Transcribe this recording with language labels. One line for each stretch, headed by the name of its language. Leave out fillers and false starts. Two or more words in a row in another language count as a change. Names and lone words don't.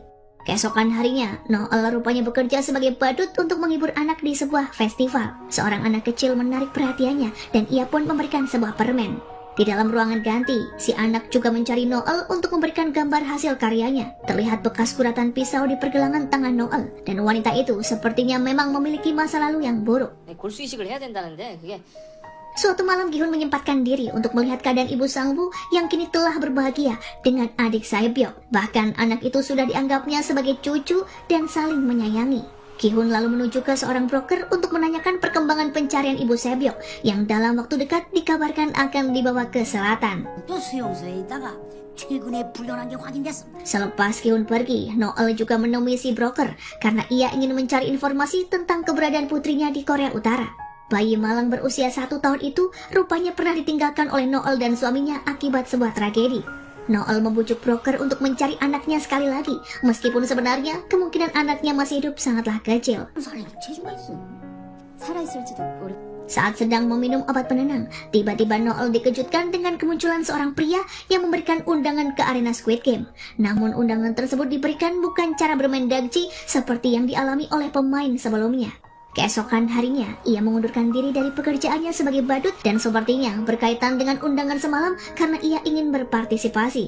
Indonesian: Keesokan harinya, Noel rupanya bekerja sebagai badut untuk menghibur anak di sebuah festival. Seorang anak kecil menarik perhatiannya dan ia pun memberikan sebuah permen. Di dalam ruangan ganti, si anak juga mencari Noel untuk memberikan gambar hasil karyanya. Terlihat bekas kuratan pisau di pergelangan tangan Noel, dan wanita itu sepertinya memang memiliki masa lalu yang buruk.
Korean: 골수 이식을 해야 된다는데 그게
Indonesian: Suatu malam Gi-hun menyempatkan diri untuk melihat keadaan ibu Sang-woo yang kini telah berbahagia dengan adik Sae-byok. Bahkan anak itu sudah dianggapnya sebagai cucu dan saling menyayangi. Gi-hun lalu menuju ke seorang broker untuk menanyakan perkembangan pencarian ibu Sae-byok yang dalam waktu dekat dikabarkan akan dibawa ke selatan.
Korean: 또 수용소에 있다가 최근에 불려난 게 확인됐어.
Indonesian: Selepas Gi-hun pergi, Noel juga menemui si broker karena ia ingin mencari informasi tentang keberadaan putrinya di Korea Utara. Bayi malang berusia 1 tahun itu rupanya pernah ditinggalkan oleh Noel dan suaminya akibat sebuah tragedi. Noel membujuk broker untuk mencari anaknya sekali lagi, meskipun sebenarnya kemungkinan anaknya masih hidup sangatlah kecil.
Korean: 살아있을 체중가 있어. 살아있을지도 모르.
Indonesian: Saat sedang meminum obat penenang, tiba-tiba Noel dikejutkan dengan kemunculan seorang pria yang memberikan undangan ke arena Squid Game. Namun undangan tersebut diberikan bukan cara bermain dagji seperti yang dialami oleh pemain sebelumnya. Keesokan harinya, ia mengundurkan diri dari pekerjaannya sebagai badut dan sepertinya berkaitan dengan undangan semalam karena ia ingin berpartisipasi.